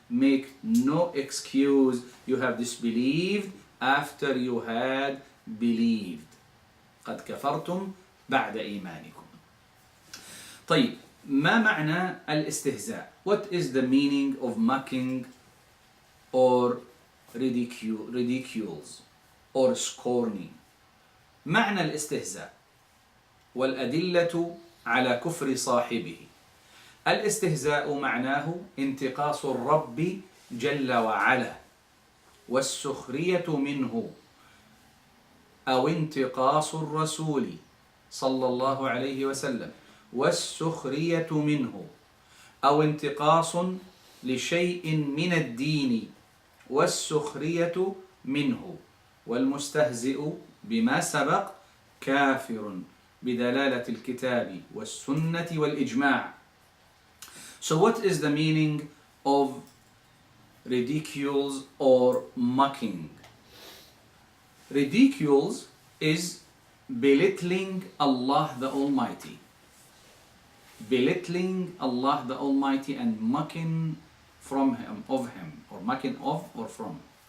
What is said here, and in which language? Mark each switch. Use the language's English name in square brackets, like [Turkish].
[English] Make no excuse, you have disbelieved after you had believed. [Arabic] قد كفرتم بعد إيمانكم. طيب, ما معنى الاستهزاء? [English] What is the meaning of mocking or ridicules or scorning? [Arabic] معنى الاستهزاء والأدلة على كفر صاحبه. الاستهزاء معناه انتقاص الرب جل وعلا والسخرية منه، أو انتقاص الرسول صلى الله عليه وسلم والسخرية منه، أو انتقاص لشيء من الدين والسخرية منه. والمستهزئ بما سبق كافر بدلالة الكتاب والسنة والإجماع. [English] So what is the meaning of ridicules or mocking? Ridicules is belittling Allah the Almighty. Belittling Allah the Almighty and mocking from Him, of Him, or mocking of or from.